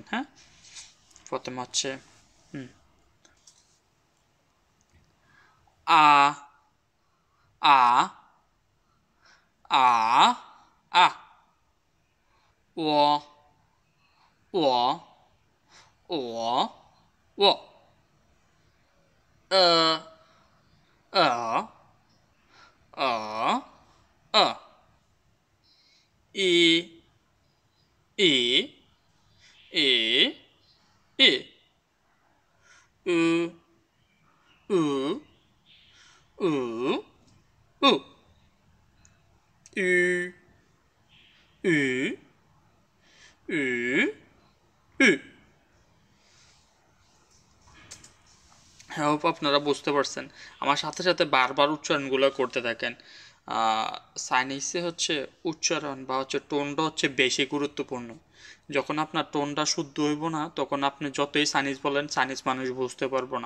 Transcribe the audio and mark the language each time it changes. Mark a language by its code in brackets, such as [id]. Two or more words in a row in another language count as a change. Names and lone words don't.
[bn] হ্যাঁ, প্রথমে হচ্ছে আ আ আ আ ও ও ও ও 呃呃一一一一うううううううう হ্যাঁ, hope আপনারা বুঝতে পারছেন। আমার সাথে সাথে বারবার উচ্চারণগুলো করতে থাকেন। চাইনিজে হচ্ছে উচ্চারণ বা হচ্ছে টোনটা হচ্ছে বেশি গুরুত্বপূর্ণ। যখন আপনার টোনটা শুদ্ধ হইব না, তখন আপনি যতই চাইনিজ বলেন, চাইনিজ মানুষ বুঝতে পারবো না।